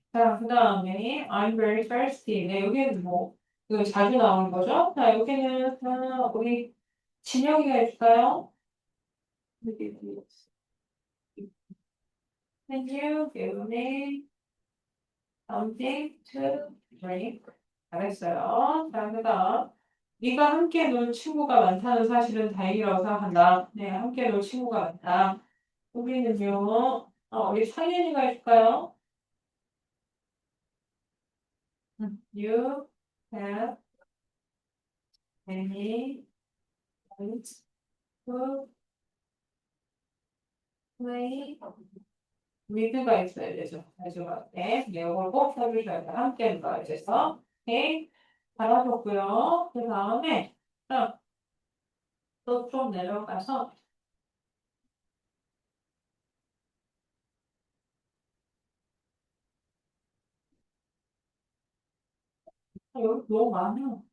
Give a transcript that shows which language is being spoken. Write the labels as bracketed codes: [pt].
[ko] 자, 그 다음에, [en] I'm very thirsty. [ko] 네, 여기는 뭐, 이거 자주 나오는 거죠? 자, 여기는, 우리 진영이가 해줄까요? [en] Can you give me something to drink? [ko] 잘했어요. 자, 그다음 네가 함께 놀 친구가 많다는 사실은 다행이라고 생각한다. 네, 함께 놀 친구가 많다. 우리는요, 우리 상현이가 해줄까요? [en] You have any friends who play with가 [ko] 있어야 되죠. 마지막에. 네, 이걸 꼭 써주셔야 돼요. 함께 놀아 있어서. 오케이. 잘하셨고요. 그 다음에 또 좀 내려가서 여기 너무 많아.